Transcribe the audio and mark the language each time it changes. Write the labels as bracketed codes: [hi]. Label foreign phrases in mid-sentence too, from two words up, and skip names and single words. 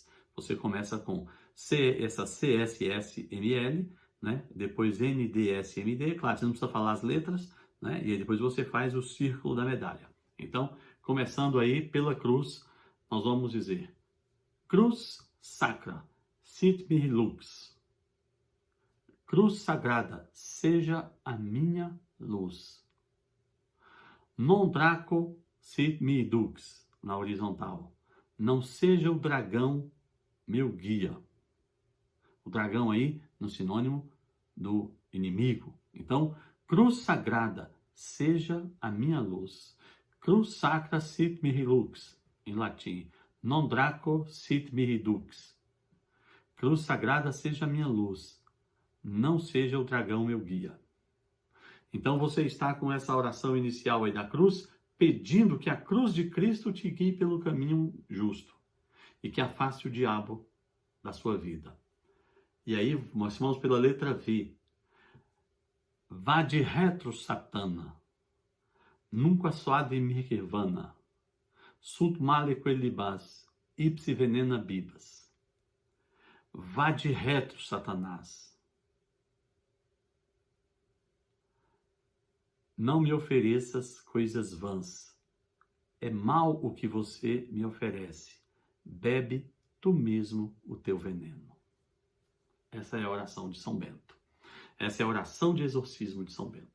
[pt] Você começa com essa CSSML, né? Depois NDSMD, claro, você não precisa falar as letras, né? E aí depois você faz o círculo da medalha. Então, começando aí pela cruz, nós vamos dizer: [la] Cruz Sacra, sit mihi lux. [pt] Cruz Sagrada, seja a minha luz. [la] Non draco sit mihi dux, [pt] na horizontal. Não seja o dragão meu guia. O dragão aí no sinônimo do inimigo. Então, cruz sagrada, seja a minha luz. [la] Cruz sacra sit mihi lux, [pt] em latim. [la] Non draco sit mihi dux. [pt] Cruz sagrada, seja a minha luz. Não seja o dragão meu guia. Então você está com essa oração inicial aí da cruz, pedindo que a cruz de Cristo te guie pelo caminho justo e que afaste o diabo da sua vida. E aí nós vamos pela letra V. [la] Vade retro Satana, nunca suade mirvana, sunt male quelibas, ipsi venena bibas. Vade retro, [pt] Satanás. Não me ofereças coisas vãs. É mal o que você me oferece. Bebe tu mesmo o teu veneno. Essa é a oração de São Bento. Essa é a oração de exorcismo de São Bento.